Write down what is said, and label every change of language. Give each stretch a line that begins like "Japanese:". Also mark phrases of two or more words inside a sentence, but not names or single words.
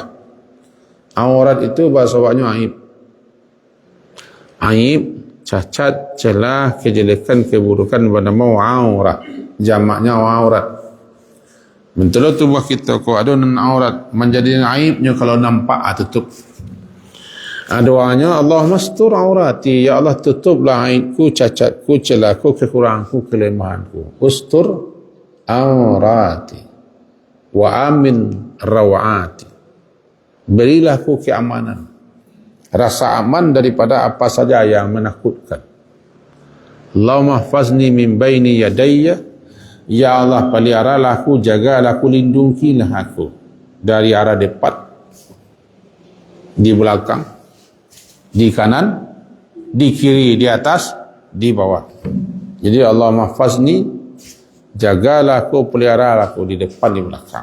Indonesian: Aurat itu bahasa Arabnya aib. Aib, cacat, celah, kejelekan, keburukan bernama aurat. Jamaknya aurat. Betul tubuh kita kok ada aurat, menjadi aibnya kalau nampak tutup. Doanya Allah
Arabic: استر عوراتي,
Indonesian: ya Allah tutuplah aibku, cacatku, celahku, kekuranganku, kelemahanku.
Arabic: استر عوراتي وآمن روعاتي,
Indonesian: berilah ku keamanan, rasa aman daripada apa saja yang menakutkan.
Arabic: اللهم احفظني من بين يدي,
Indonesian: ya Allah peliharalah aku, jagalah aku, lindungilah aku dari arah depan, di belakang, di kanan, di kiri, di atas, di bawah. Jadi Allah mahfazni, jagalah aku, peliharalah aku di depan, di belakang.